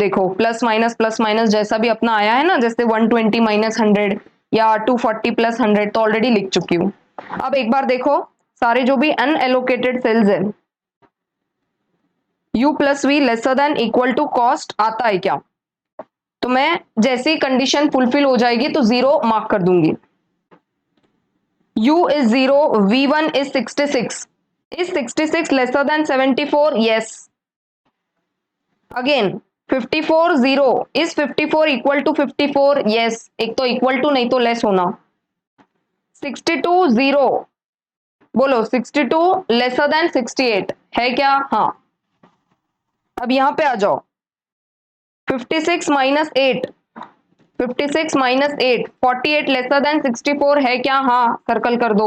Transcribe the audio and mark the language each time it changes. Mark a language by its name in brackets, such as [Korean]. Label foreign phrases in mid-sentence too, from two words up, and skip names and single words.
[Hindi] देखो [English] plus minus [Hindi] जैसा भी अपना आया है ना, जैसे 120 माइनस 100 या 240 प्लस 100, तो ऑलरेडी लिख चुकी हूँ। अब एक बार देखो सारे जो भी [English] unallocated cells [Hindi] है, [English] u plus v lesser than equal to cost [Hindi] आता है क्या, तो मैं जैसे ही [English] condition fulfil [Hindi] हो जाएगी तो 0 मार्क कर दूंगी। [English] u is 0, v1 is 66, is 66 lesser than 74, yes. Again 54 0, is 54 equal to 54, yes. [Hindi] एक तो [English] equal to [Hindi] नहीं तो लेस होना। 62 0, बोलो 62 [English] lesser than [Hindi] 68 है क्या, हाँ। अब यहां पे आ जाओ, [English] 56 minus 8, 56 minus 8, 48 lesser than 64 [Hindi] है क्या, हाँ, सर्कल कर दो।